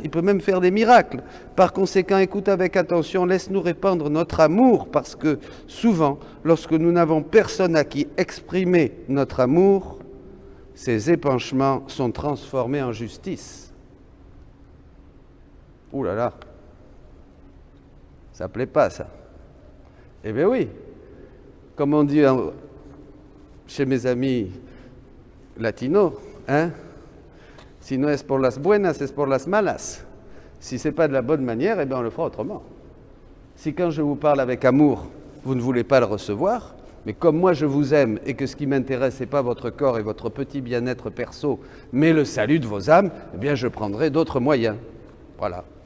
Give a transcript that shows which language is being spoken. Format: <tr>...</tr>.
<fr>Il peut même faire des miracles. Par conséquent, écoute avec attention, laisse-nous répandre notre amour, parce que souvent, lorsque nous n'avons personne à qui exprimer notre amour, ces épanchements sont transformés en justice. Ouh là là, ça ne plaît pas ça. Eh bien oui, comme on dit chez mes amis latinos,</fr> <es>si no es por las buenas, es por las malas.</es> <fr>Si ce n'est pas de la bonne manière, eh bien on le fera autrement. Si quand je vous parle avec amour, vous ne voulez pas le recevoir, mais comme moi je vous aime et que ce qui m'intéresse, ce n'est pas votre corps et votre petit bien-être perso, mais le salut de vos âmes, eh bien je prendrai d'autres moyens. Voilà.</fr>